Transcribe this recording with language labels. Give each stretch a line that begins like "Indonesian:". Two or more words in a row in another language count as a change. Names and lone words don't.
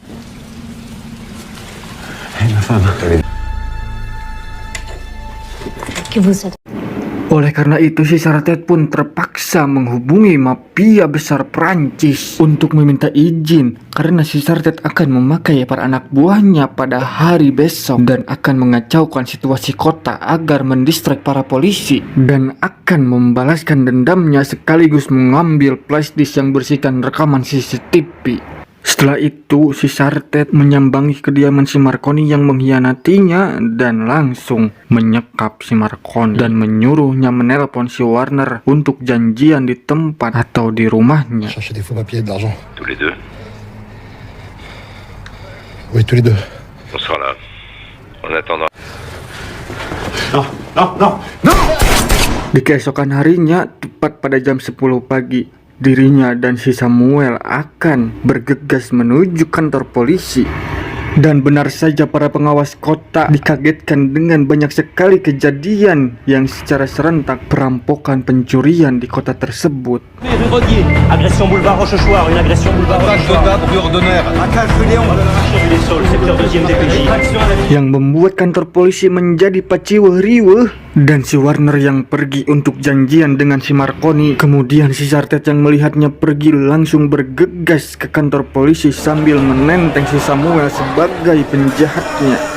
Indonesian: Oleh karena itu si Sartet pun terpaksa menghubungi mafia besar Prancis untuk meminta izin karena si Sartet akan memakai para anak buahnya pada hari besok dan akan mengacaukan situasi kota agar mendistrak para polisi dan akan membalaskan dendamnya sekaligus mengambil flashdisk yang berisikan rekaman CCTV. Setelah itu, si Sartet menyambangi kediaman si Marconi yang mengkhianatinya dan langsung menyekap si Marconi dan menyuruhnya menelpon si Warner untuk janjian di tempat atau di rumahnya.
French: Chercher des faux papiers et de l'argent. Tous les deux. Oui, tous les deux. On sera là. En attendant.
Indonesian: Di keesokan harinya, tepat pada jam 10 pagi, dirinya dan si Samuel akan bergegas menuju kantor polisi. Dan benar saja para pengawas kota dikagetkan dengan banyak sekali kejadian yang secara serentak perampokan pencurian di kota tersebut.
French: Agression boulevard Rochechouart, une agression boulevard Rochechouart. Secteur 2e DPJ.
Indonesian: Yang membuat kantor polisi menjadi paciweh-riweh. Dan si Warner yang pergi untuk janjian dengan si Marconi. Kemudian si Sartet yang melihatnya pergi langsung bergegas ke kantor polisi sambil menenteng si Samuel sebagai penjahatnya.